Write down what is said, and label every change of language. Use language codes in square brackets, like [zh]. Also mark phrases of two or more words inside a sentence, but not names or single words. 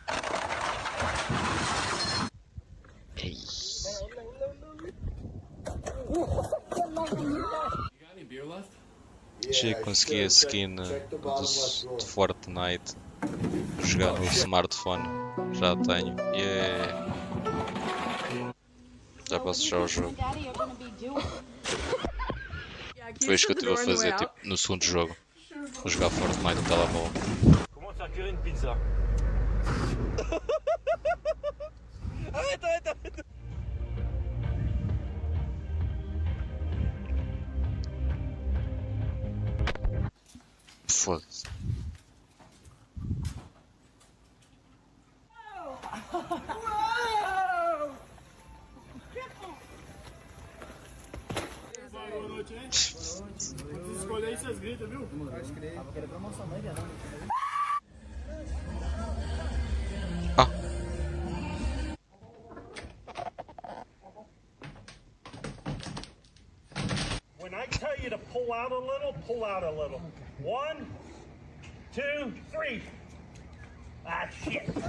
[pt] Já consegui a skin de Fortnite. Jogar no smartphone. Já tenho. Yeah. Já posso fechar o jogo. Foi isso que eu estive a fazer tipo, no segundo jogo. Vou jogar Fortnite no telemóvel. [fr] Comment faire cuire une pizza? Arrête. [pt] Foda-se. Escolher aí, vocês gritam, viu? Pode crer. Vou querer promoção, não é? [en] When I tell you to pull out a little, pull out a little. 1, 2, 3. Ah, shit.